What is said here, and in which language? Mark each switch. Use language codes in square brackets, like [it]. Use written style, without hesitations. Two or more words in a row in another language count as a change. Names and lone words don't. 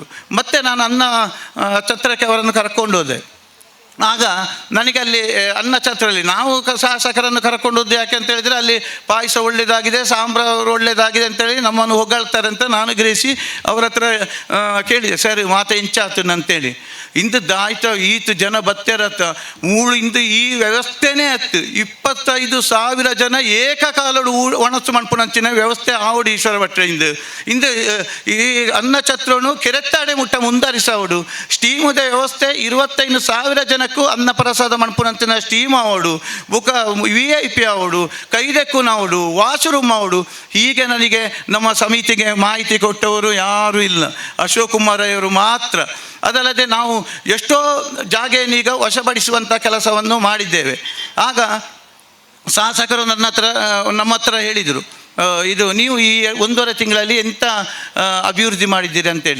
[kn] ಮತ್ತು ನಾನು ಅನ್ನ ಛತ್ರಕ್ಕೆ ಅವರನ್ನು ಕರ್ಕೊಂಡು ಹೋದೆ. ಆಗ ನನಗೆ ಅಲ್ಲಿ ಅನ್ನಛತ್ರದಲ್ಲಿ ನಾವು ಶಾಸಕರನ್ನು ಕರ್ಕೊಂಡು ಹೋದ್ದು ಯಾಕೆ ಅಂತ ಹೇಳಿದರೆ, ಅಲ್ಲಿ ಪಾಯಸ ಒಳ್ಳೆಯದಾಗಿದೆ, ಸಾಂಬಾರು ಒಳ್ಳೆಯದಾಗಿದೆ ಅಂತೇಳಿ ನಮ್ಮನ್ನು ಹೊಗಳ್ತಾರೆ ಅಂತ ನಾನು ಗ್ರಹಿಸಿ ಅವರ ಹತ್ರ ಕೇಳಿದೆ, ಸರಿ [tcy] ಮಾತೆ ಇಂಚಾತು [kn] ಅಂತೇಳಿ. [tcy] ಇಂಥದ್ದಾಯ್ತು ಈತು ಜನ ಬತ್ತೇರತ್ತ ಮೂಳು ಇಂದು ಈ ವ್ಯವಸ್ಥೆನೇ ಹತ್ತು 25,000 ಜನ ಏಕಕಾಲಡು ಒಣಸು ಮಣ್ಪುನಂಚಿನ ವ್ಯವಸ್ಥೆ ಆವಡು ಈಶ್ವರ ಭಟ್ರೆ ಇಂದು ಈ ಅನ್ನಛತ್ರನು ಕೆರೆತ್ತಾಡೆ ಮುಟ್ಟ ಮುಂದರಿಸವಡು ಸ್ಟೀಮುದ ವ್ಯವಸ್ಥೆ 25,000 ಜನಕ್ಕೂ ಅನ್ನ ಪ್ರಸಾದ ಮಣ್ಪುನಂಚಿನ ಸ್ಟೀಮ್ ಆವಡು ಬುಕ VIP ಆವಡು ಕೈದೆಕ್ಕು ನಾವಡು ವಾಶ್ರೂಮ್ ಆವಡು. [kn] ಹೀಗೆ ನನಗೆ ನಮ್ಮ ಸಮಿತಿಗೆ ಮಾಹಿತಿ ಕೊಟ್ಟವರು ಯಾರೂ ಇಲ್ಲ, ಅಶೋಕ್ ಕುಮಾರ್ ಅವರು ಮಾತ್ರ. ಅದಲ್ಲದೆ ನಾವು ಎಷ್ಟೋ ಜಾಗೆಯನ್ನೀಗ ವಶಪಡಿಸುವಂಥ ಕೆಲಸವನ್ನು ಮಾಡಿದ್ದೇವೆ. ಆಗ ಶಾಸಕರು ನಮ್ಮ ಹತ್ರ ಹೇಳಿದರು, ಇದು ನೀವು ಈ 1.5 ತಿಂಗಳಲ್ಲಿ ಎಂಥ ಅಭಿವೃದ್ಧಿ ಮಾಡಿದ್ದೀರಿ ಅಂತೇಳಿ.